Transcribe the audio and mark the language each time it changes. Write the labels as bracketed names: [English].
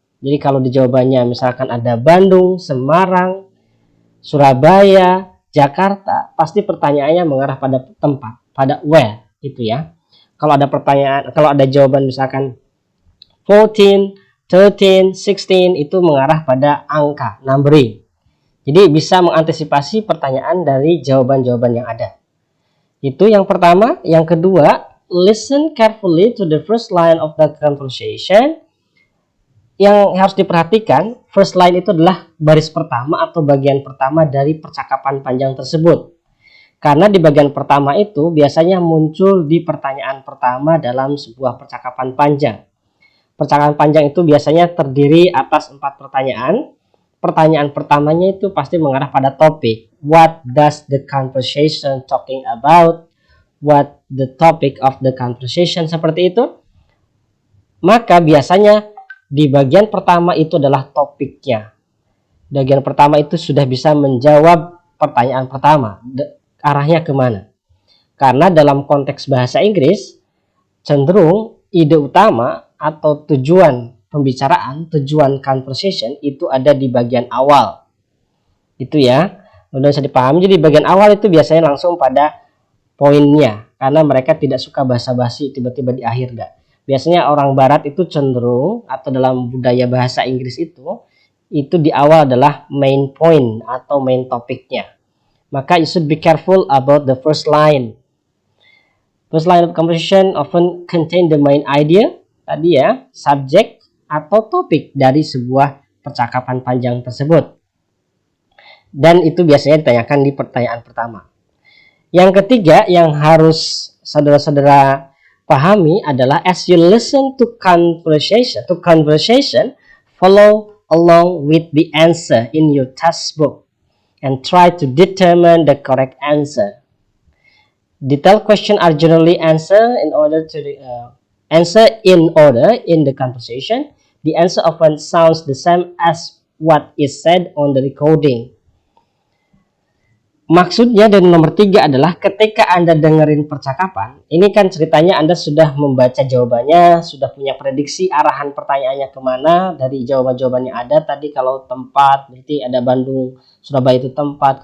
[Indonesian] Jadi kalau di jawabannya misalkan ada Bandung, Semarang, Surabaya, Jakarta, pasti pertanyaannya mengarah pada tempat, pada where gitu ya. Kalau ada pertanyaan, kalau ada jawaban misalkan 14, 13, 16 itu mengarah pada angka, numbering. Jadi bisa mengantisipasi pertanyaan dari jawaban-jawaban yang ada. Itu yang pertama. Yang kedua, [English] listen carefully to the first line of the conversation. [Indonesian] Yang harus diperhatikan, first line itu adalah baris pertama atau bagian pertama dari percakapan panjang tersebut. Karena di bagian pertama itu biasanya muncul di pertanyaan pertama dalam sebuah percakapan panjang. Percakapan panjang itu biasanya terdiri atas 4 pertanyaan. Pertanyaan pertamanya itu pasti mengarah pada topik. [English] What does the conversation talking about? What the topic of the conversation? [Indonesian] Seperti itu. Maka biasanya di bagian pertama itu adalah topiknya. Bagian pertama itu sudah bisa menjawab pertanyaan pertama. Arahnya kemana? Karena dalam konteks bahasa Inggris, cenderung ide utama atau tujuan pembicaraan, tujuan conversation itu ada di bagian awal. Itu ya, udah bisa dipahami. Jadi bagian awal itu biasanya langsung pada poinnya, karena mereka tidak suka basa-basi tiba-tiba di akhir enggak. Biasanya orang barat itu cenderung, atau dalam budaya bahasa Inggris itu di awal adalah main point atau main topiknya. [English] Maka you should be careful about the first line. First line of conversation often contain the main idea, [Indonesian] tadi ya, subjek atau topik dari sebuah percakapan panjang tersebut. Dan itu biasanya ditanyakan di pertanyaan pertama. Yang ketiga yang harus saudara-saudara pahami adalah [English] as you listen to conversation, follow along with the answer in your textbook and try to determine the correct answer. Detailed questions are generally answered in order in the conversation. The answer often sounds the same as what is said on the recording. [Indonesian] Maksudnya dari nomor 3 adalah ketika Anda dengerin percakapan, ini kan ceritanya Anda sudah membaca jawabannya, sudah punya prediksi arahan pertanyaannya kemana dari jawaban-jawaban yang ada. Tadi kalau tempat, berarti ada Bandung, Surabaya itu tempat.